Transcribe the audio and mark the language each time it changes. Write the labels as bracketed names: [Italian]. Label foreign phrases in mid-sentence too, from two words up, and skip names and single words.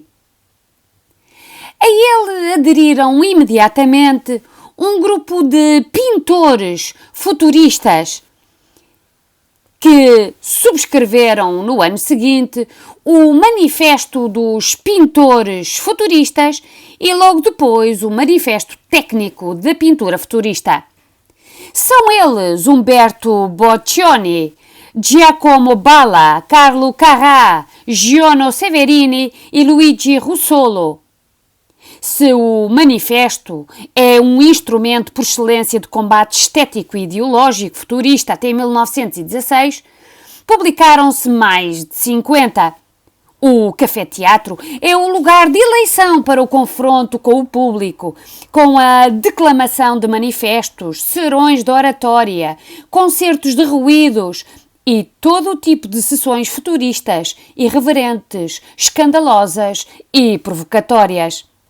[Portuguese] A ele aderiram imediatamente um grupo de pintores futuristas que subscreveram no ano seguinte o Manifesto dos Pintores Futuristas e logo depois o Manifesto Técnico da Pintura Futurista. São eles Umberto Boccioni, Giacomo Balla, Carlo Carrà, Giono Severini e Luigi Russolo. Se o manifesto é um instrumento por excelência de combate estético e ideológico futurista até 1916, publicaram-se mais de 50. O café-teatro é o lugar de eleição para o confronto com o público, com a declamação de manifestos, serões de oratória, concertos de ruídos e todo o tipo de sessões futuristas, irreverentes, escandalosas e provocatórias.